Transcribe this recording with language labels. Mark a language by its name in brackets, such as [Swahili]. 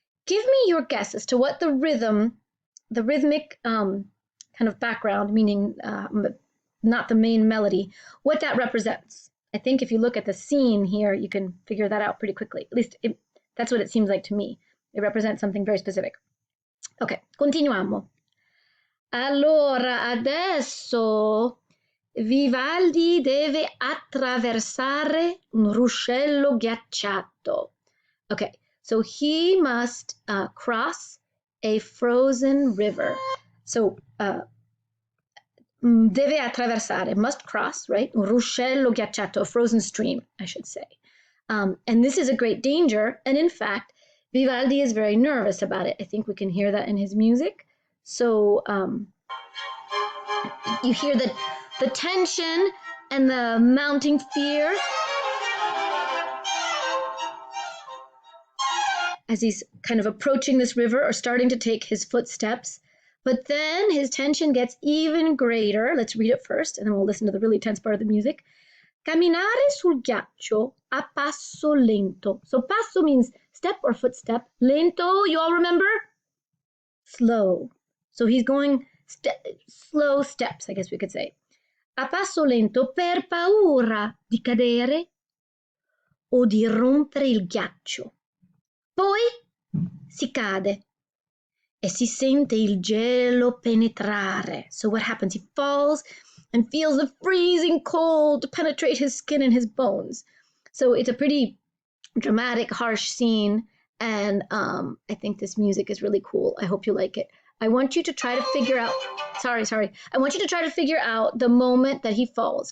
[English] Give me your guess as to what the rhythmic kind of background, meaning not the main melody, what that represents. I think if you look at the scene here, you can figure that out pretty quickly. At least that's what it seems like to me. It represents something very specific. [Italian] Ok, continuiamo. Allora, adesso Vivaldi deve attraversare un ruscello ghiacciato. [English] Okay, so he must cross a frozen river. So, [Italian] deve attraversare, [English] must cross, right? [Italian] Un ruscello ghiacciato, [English] a frozen stream, I should say. And this is a great danger. And in fact, Vivaldi is very nervous about it. I think we can hear that in his music. So you hear the tension and the mounting fear as he's kind of approaching this river or starting to take his footsteps. But then his tension gets even greater. Let's read it first, and then we'll listen to the really tense part of the music. [Italian] Camminare sul ghiaccio a passo lento. [English] So passo means step or footstep. Lento, you all remember? Slow. So he's going slow steps, I guess we could say. [Italian] A passo lento per paura di cadere o di rompere il ghiaccio. Poi si cade e si sente il gelo penetrare. [English] So what happens? He falls and feels the freezing cold penetrate his skin and his bones. So it's a pretty dramatic, harsh scene, and I think this music is really cool. I hope you like it. I want you to try to figure out, sorry. I want you to try to figure out the moment that he falls.